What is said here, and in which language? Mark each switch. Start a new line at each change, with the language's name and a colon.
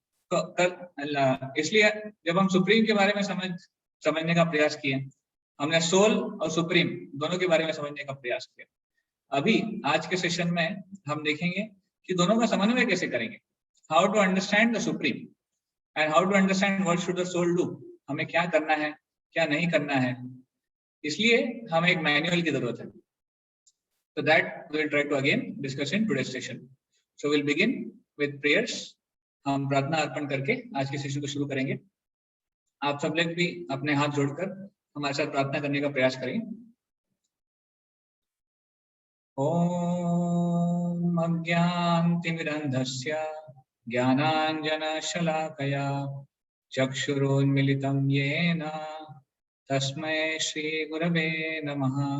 Hindi: तो इसलिए जब हम सुप्रीम के बारे में समझने का प्रयास किए, हमने सोल और सुप्रीम दोनों के बारे में समझने का प्रयास किया। अभी आज के सेशन में हम देखेंगे कि दोनों का समन्वय कैसे करेंगे,
English: How to understand the supreme and how to understand what should the soul do.
Hindi: हमें क्या करना है, क्या नहीं करना है, इसलिए हमें एक मैनुअल की जरूरत है।
English: So that we will try to again discuss in today's session. So we'll begin with prayers.
Hindi: हम प्रार्थना अर्पण करके आज के सेशन को शुरू करेंगे। आप सब लोग भी अपने हाथ जोड़कर हमारे साथ प्रार्थना करने का प्रयास करें।
Sanskrit: ओम अज्ञानतिमिरन्धस्य ज्ञानाञ्जनशलाकया चक्षुरुन्मीलितं येन तस्मै श्रीगुरवे नमः।